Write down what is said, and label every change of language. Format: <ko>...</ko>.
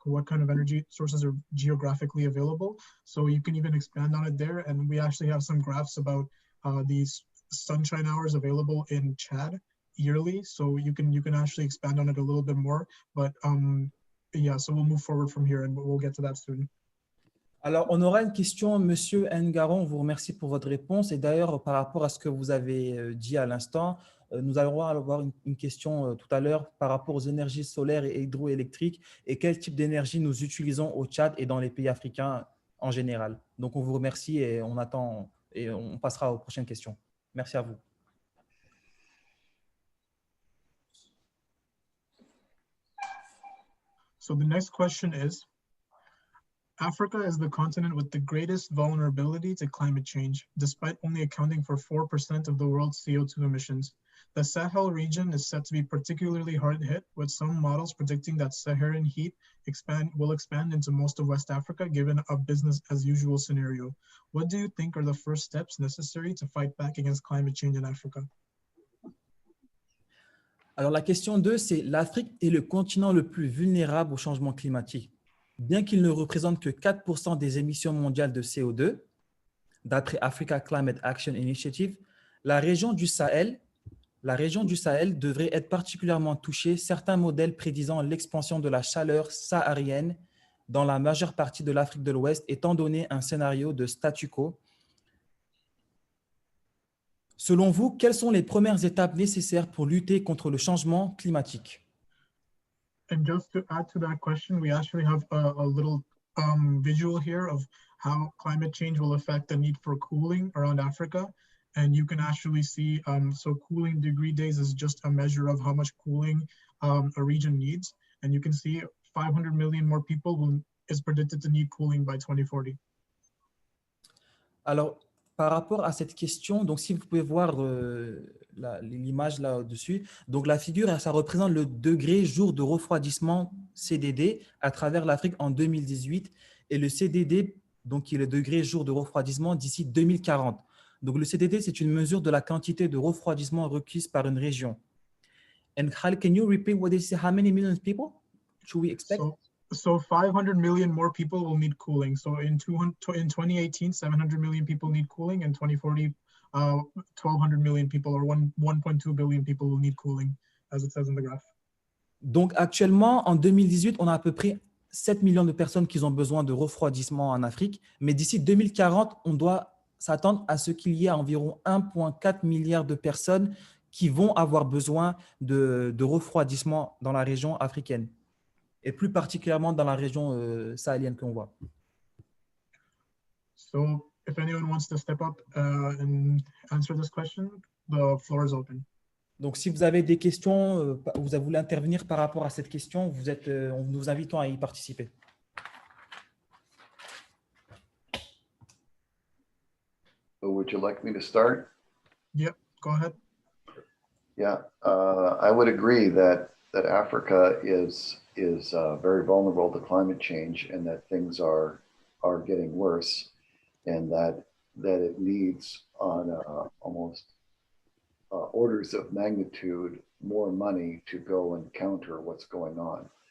<en>What kind of energy sources are geographically available? So you can even expand on it there. And we actually have some graphs about these sunshine hours available in Chad yearly. So you can actually expand on it a little bit more. But yeah, so we'll move forward from here and we'll get to that soon.</en> <fr>Alors, on aura une question, Monsieur Ngaron, on vous remercie pour votre réponse. Et d'ailleurs, par rapport à ce que vous avez dit à l'instant, nous allons avoir une question tout à l'heure par rapport aux énergies solaires et hydroélectriques et quel type d'énergie nous utilisons au Tchad et dans les pays africains en général. Donc, on vous remercie et on attend et on passera aux prochaines questions. Merci à vous.</fr> <en>So the next question is, Africa is the continent with the greatest vulnerability to climate change, despite only accounting for 4% of the world's CO2 emissions. The Sahel region is set to be particularly hard hit, with some models predicting that Saharan heat will expand into most of West Africa, given a business as usual scenario. What do you think are the first steps necessary to fight back against climate change in Africa?</en> <fr>Alors, la question 2, c'est l'Afrique est le continent le plus vulnérable au changement climatique. Bien qu'il ne représente que 4% des émissions mondiales de CO2, d'après Africa Climate Action Initiative, la région du Sahel devrait être particulièrement touchée, certains modèles prédisant l'expansion de la chaleur saharienne dans la majeure partie de l'Afrique de l'Ouest, étant donné un scénario de statu quo. Selon vous, quelles sont les premières étapes nécessaires pour lutter contre le changement climatique?</fr> <en>And just to add to that question, we actually have a little visual here of how climate change will affect the need for cooling around Africa. And you can actually see, so cooling degree days is just a measure of how much cooling a region needs. And you can see 500 million more people is predicted to need cooling by 2040.</en> <fr>Alors, par rapport à cette question, donc si vous pouvez voir l'image là-dessus, donc la figure, ça représente le degré jour de refroidissement CDD à travers l'Afrique en 2018 et le CDD, donc qui est le degré jour de refroidissement d'ici 2040. Donc le CDD, c'est une mesure de la quantité de refroidissement requise par une région.</fr> <en>And Khalid, can you repeat what is how many million people should we expect? So 500 million more people will need cooling. So in 2018, 700 million people need cooling. In 2040, 1,200 million people or 1.2 billion people will need cooling, as it says in the graph.</en> <fr>Donc actuellement, en 2018, on a à peu près 7 millions de personnes qui ont besoin de refroidissement en Afrique. Mais d'ici 2040, on doit s'attendre à ce qu'il y ait environ 1,4 milliard de personnes qui vont avoir besoin de refroidissement dans la région africaine. Et plus particulièrement dans la région sahélienne qu'on voit.</fr> <en>So if anyone wants to step up and answer this question, the floor is open.</en> <fr>Donc, si vous avez des questions, vous voulez intervenir par rapport à cette question, nous vous invitons à y participer.</fr> <en>So would you like me to start? Yep, go ahead. Yeah, I would agree that Africa is very vulnerable to climate change and that things are getting worse, and that it needs on almost orders of magnitude more money to go and counter what's going on.</en>